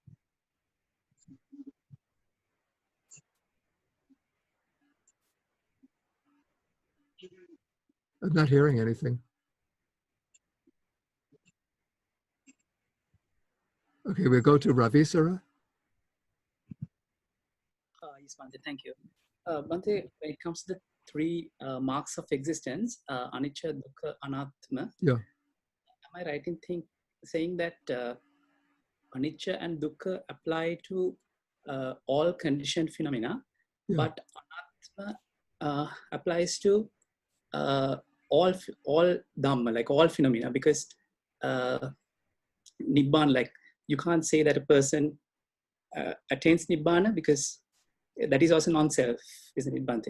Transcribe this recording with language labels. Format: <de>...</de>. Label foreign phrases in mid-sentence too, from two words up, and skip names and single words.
<en>I'm not hearing anything. Okay, we'll go to Ravisara. Yes, Bhante, thank you. Bhante, when it comes to the 3 marks of existence,</en> <pi>anicca, dukkha, anatma,</pi> <en>Yeah. am I right in saying that anicca and dukkha apply to all conditioned phenomena, Yeah. but anatma applies to all Dhamma, like all phenomena, because Nibbana, like you can't say that a person attains Nibbana because That is also non-self, isn't it, Bhante?</en>